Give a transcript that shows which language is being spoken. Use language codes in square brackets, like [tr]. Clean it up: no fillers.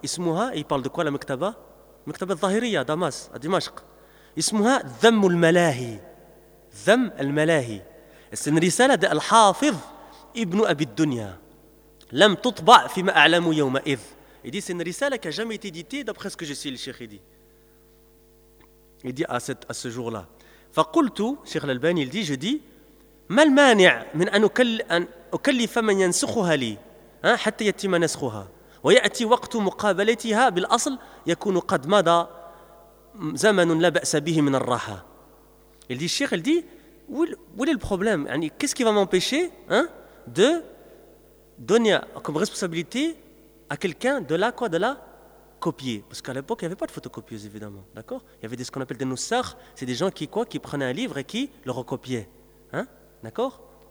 [fr] Ismouha, il parle de quoi la Maktaba? Maktaba al-Zahiriya, à Damas, à Dimashq. [ar] Ismouha, Dham al-Malahi. Dham al-Malahi. [fr] C'est une risala de Al-Hafidh ibn Abid Dunya. [ar] لم تطبع فيما أعلم يومئذ. [fr] Il dit, c'est une risale qui n'a jamais été éditée d'après ce que je sais, le cheikh dit. Il dit, à ce jour-là. [ar] فقلت, [fr] cheikh l'Albani, il dit, je dis, [ar] ما المانع من أن أكلف من ينسخها لي حتى يتم نسخها ويأتي وقت مقابلتها بالأصل يكون قد مضى زمن لا بأس به من الراحة. [fr] Il dit, cheikh, il dit, où est le problème? Qu'est-ce qui va m'empêcher, hein, de donner comme responsabilité à quelqu'un de la, quoi, de la copier. Parce qu'à l'époque, il n'y avait pas de photocopieuse, évidemment. D'accord? Il y avait ce qu'on appelle des noussars. C'est des gens qui, quoi, qui prenaient un livre et qui le recopiaient. Hein? D'accord?